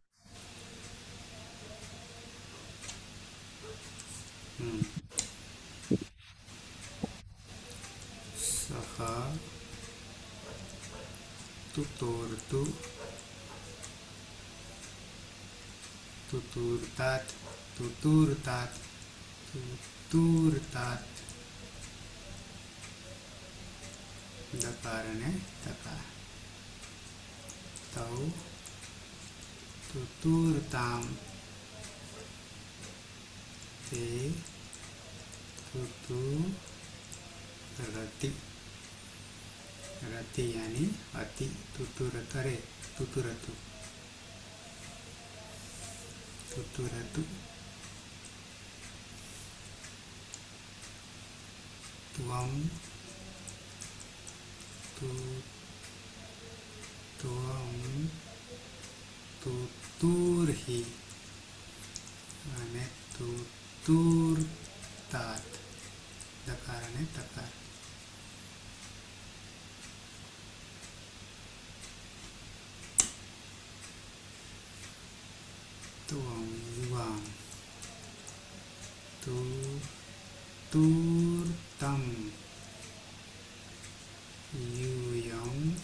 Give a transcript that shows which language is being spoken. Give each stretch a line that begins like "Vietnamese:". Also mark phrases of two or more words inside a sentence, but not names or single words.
Sanskrit: સહ તુતોર્તુ તુતુરતાત તુતુરતાત તુતુરતાત દકાર અને તકાર. તૌ તુતુરતામ તે તુતુરતિ.
Hindi: रति यानी अति.
Sanskrit: तुतुरत अरे तुतुरतु तुतुरतु. त्वं तु त्वं तुतुर्हि અને તુતુરતાત દકાર અને તકાર. त्वं युवां तुतुर्तं यूयं